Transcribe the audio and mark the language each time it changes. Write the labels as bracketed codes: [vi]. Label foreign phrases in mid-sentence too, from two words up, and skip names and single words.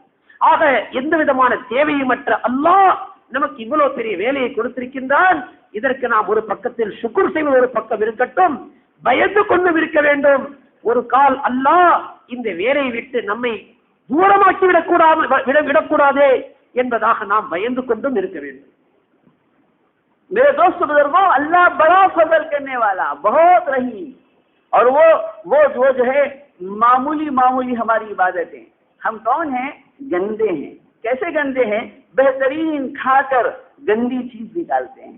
[ta] ஆக எந்த விதமான தேவையுமற்ற அல்லாஹ் நமக்கு இவ்வளவு பெரிய வேலையை கொடுத்திருக்கின்றான். இதற்கு நாம் ஒரு பக்கத்தில் சுக்ர் செய்வது ஒரு பக்கம் இருக்கட்டும், பயந்து கொண்டு இருக்க வேண்டும். ஒரு கால் அல்லாஹ் இந்த வேலையை விட்டு நம்மை தூரமாக்கி விடக்கூடாதே என்பதாக நாம் பயந்து கொண்டும் இருக்க வேண்டும். [hi] मेरे दोस्त बुजुर्गों अल्लाह बड़ा फजल करने वाला, बहुत रहीम, और वो जो है मामूली हमारी इबादतें, हम कौन हैं? गंदे हैं। कैसे गंदे हैं? बेहतरीन खाकर गंदी चीज निकालते हैं।